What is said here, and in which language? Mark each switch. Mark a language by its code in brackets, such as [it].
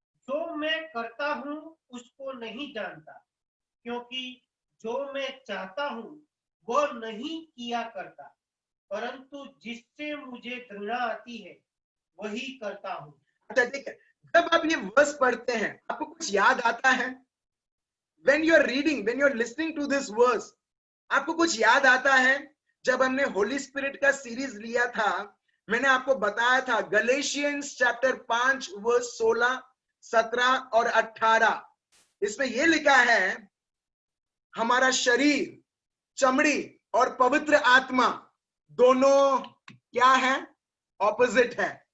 [hi] जो मैं करता हूँ उसको नहीं जानता, क्योंकि जो मैं चाहता हूँ वो नहीं किया करता, परंतु जिससे मुझे घृणा आती है वही करता हूँ। अच्छा ठीक है, जब आप ये वर्स पढ़ते हैं आपको कुछ याद आता है? [en] when you are reading, when you are listening to this verse, [hi] आपको कुछ याद आता है? जब हमने होली स्पिरिट का सीरीज लिया था, मैंने आपको बताया था गलेशियंस चैप्टर 5 वर्स 16, 17 और 18। इसमें यह लिखा है हमारा शरीर, चमड़ी और पवित्र आत्मा दोनों क्या है? ऑपोजिट है।